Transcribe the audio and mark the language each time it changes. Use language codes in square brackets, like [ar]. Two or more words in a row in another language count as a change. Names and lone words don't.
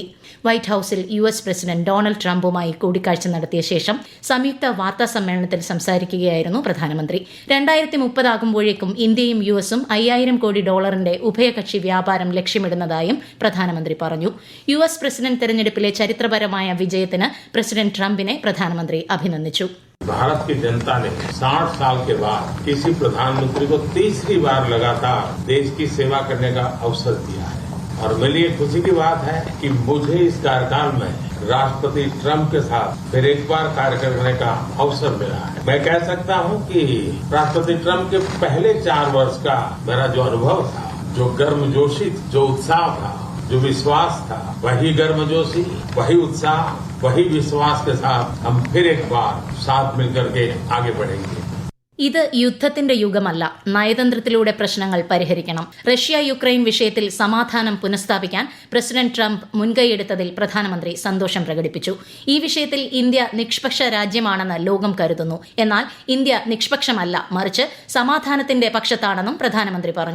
[ml] വൈറ്റ് ഹൌസിൽ US പ്രസിഡന്റ് ഡൊണാൾഡ് ട്രംപുമായി കൂടിക്കാഴ്ച നടത്തിയ ശേഷം സംയുക്ത വാർത്താ സമ്മേളനത്തിൽ സംസാരിക്കുകയായിരുന്നു പ്രധാനമന്ത്രി. 2030 ആകുമ്പോഴേക്കും ഇന്ത്യയും US $5000 കോടി ഉഭയകക്ഷി വ്യാപാരം ലക്ഷ്യമിടുന്നതായും പ്രധാനമന്ത്രി പറഞ്ഞു. US പ്രസിഡന്റ് തെരഞ്ഞെടുപ്പിലെ ചരിത്രപരമായ വിജയത്തിന് പ്രസിഡന്റ് ട്രംപിനെ പ്രധാനമന്ത്രി അഭിനന്ദിച്ചു. [hi] भारत की जनता ने 60 साल के बाद किसी प्रधानमंत्री को तीसरी बार लगातार देश की सेवा करने का अवसर दिया है और मेरे लिए खुशी की बात है कि मुझे इस कार्यकाल में राष्ट्रपति ट्रंप के साथ फिर एक बार कार्य करने का अवसर मिला है. मैं कह सकता हूं कि राष्ट्रपति ट्रंप के पहले 4 वर्ष का मेरा जो अनुभव था, जो गर्मजोशी, जो उत्साह था, जो विश्वास था, वही गर्मजोशी, वही उत्साह, वही विश्वास के साथ हम फिर एक बार साथ मिलकर के आगे बढ़ेंगे. [ml] ഇത് യുദ്ധത്തിന്റെ യുഗമല്ല. നയതന്ത്രത്തിലൂടെ പ്രശ്നങ്ങൾ പരിഹരിക്കണം. റഷ്യ-യുക്രൈൻ വിഷയത്തിൽ സമാധാനം പുനഃസ്ഥാപിക്കാൻ പ്രസിഡന്റ് ട്രംപ് മുൻകൈയെടുത്തതിൽ പ്രധാനമന്ത്രി സന്തോഷം പ്രകടിപ്പിച്ചു. ഈ വിഷയത്തിൽ ഇന്ത്യ നിഷ്പക്ഷ രാജ്യമാണെന്ന് ലോകം കരുതുന്നു. എന്നാൽ ഇന്ത്യ നിഷ്പക്ഷമല്ല, മറിച്ച് സമാധാനത്തിന്റെ പക്ഷത്താണെന്നും പ്രധാനമന്ത്രി പറഞ്ഞു.